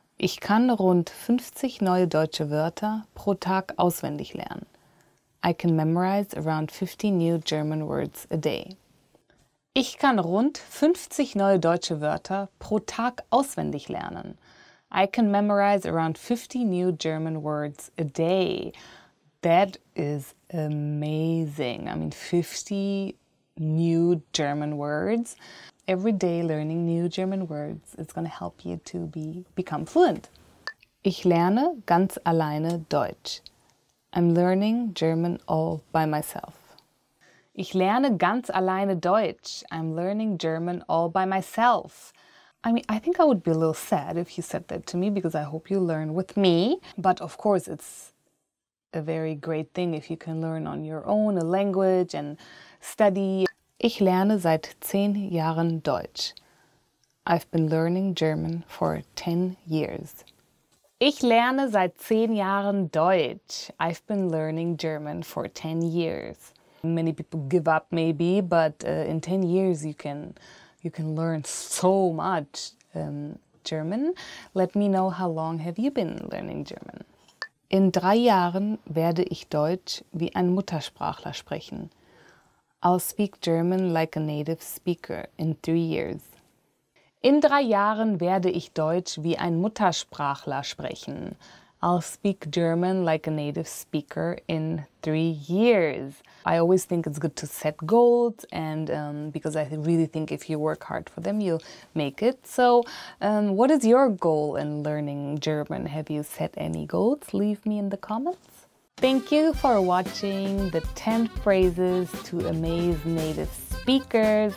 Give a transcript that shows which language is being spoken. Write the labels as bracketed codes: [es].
[de] Ich kann rund 50 neue deutsche Wörter pro Tag auswendig lernen. [en] I can memorize around 50 new German words a day. [de] Ich kann rund 50 neue deutsche Wörter pro Tag auswendig lernen. [en] I can memorize around 50 new German words a day. That is amazing. I mean, 50 new German words. Every day learning new German words is going to help you to become fluent. [de] Ich lerne ganz alleine Deutsch. [en] I'm learning German all by myself. [de] Ich lerne ganz alleine Deutsch. [en] I'm learning German all by myself. I mean, I think I would be a little sad if you said that to me because I hope you learn with me. But of course, it's a very great thing if you can learn on your own a language and study. [de] Ich lerne seit 10 Jahren Deutsch. [en] I've been learning German for 10 years. [de] Ich lerne seit 10 Jahren Deutsch. [en] I've been learning German for 10 years. Many people give up maybe, but in 10 years you can learn so much German. Let me know, how long have you been learning German? [de] In 3 Jahren werde ich Deutsch wie ein Muttersprachler sprechen. [en] I'll speak German like a native speaker in 3 years. [de] In 3 Jahren werde ich Deutsch wie ein Muttersprachler sprechen. [en] I'll speak German like a native speaker in 3 years. I always think it's good to set goals, and because I really think if you work hard for them, you'll make it. So what is your goal in learning German? Have you set any goals? Leave me in the comments. Thank you for watching the 10 phrases to amaze native speakers.